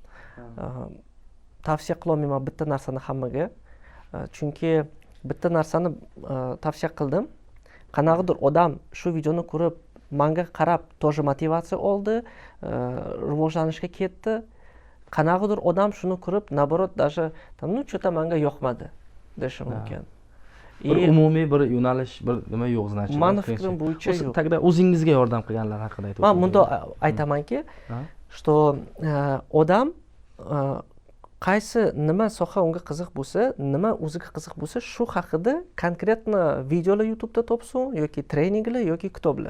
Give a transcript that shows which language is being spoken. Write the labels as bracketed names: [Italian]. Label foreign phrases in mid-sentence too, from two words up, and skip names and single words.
[Uzbek] Tavsiya qila olmayman bitta narsani hammaga. Chunki bitta narsani tavsiya qildim. Qanaqadir odam shu videoni ko'rib, menga qarab тоже motivatsiya oldi, rivojlanishga ketdi. Qanaqadir odam shuni ko'rib, naborot [Russian] даже там ну что-то [Uzbek] menga yoqmadi deyish mumkin. Bir umumiy bir yo'nalish, bir nima yo'q значит. Meni fikrim bo'yicha yo'q. Tagda o'zingizga yordam qilganlar haqida aytib Men bunda aytamanki, что odam qaysi nima soha unga qiziq bo'lsa, nima o'ziga qiziq bo'lsa, shu haqida konkretno videolar YouTube'da topsin yoki treninglar yoki kitoblar.